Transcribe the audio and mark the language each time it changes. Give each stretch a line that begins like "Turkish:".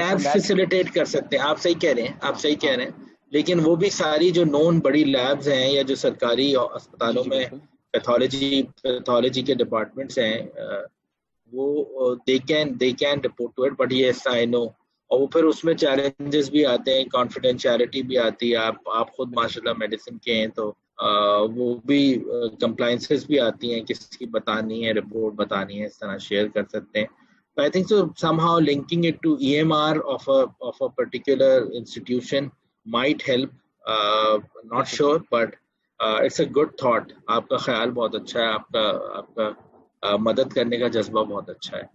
Urdu: Lab facilitate کر سکتے ہیں. آپ صحیح کہہ رہے ہیں, آپ صحیح کہہ رہے ہیں, لیکن وہ بھی ساری جو نون بڑی لیبز ہیں یا جو سرکاری اسپتالوں میں پیتھولوجی کے ڈپارٹمنٹس ہیں وہ
English: they can report to it, but yes I know.
Urdu: اور وہ پھر اس میں چیلنجز بھی آتے ہیں, کانفیڈینشیلٹی بھی آتی ہے. آپ خود ماشاءاللہ میڈیسن کے ہیں تو وہ بھی کمپلائنسز بھی آتی ہیں, کس کی بتانی ہے, رپورٹ بتانی ہے, اس طرح شیئر کر سکتے ہیں.
English: I think so somehow linking it to EMR of a particular institution might help. Not sure, but it's a good thought.
Urdu: آپ کا خیال بہت اچھا ہے, آپ کا مدد کرنے کا جذبہ بہت اچھا ہے.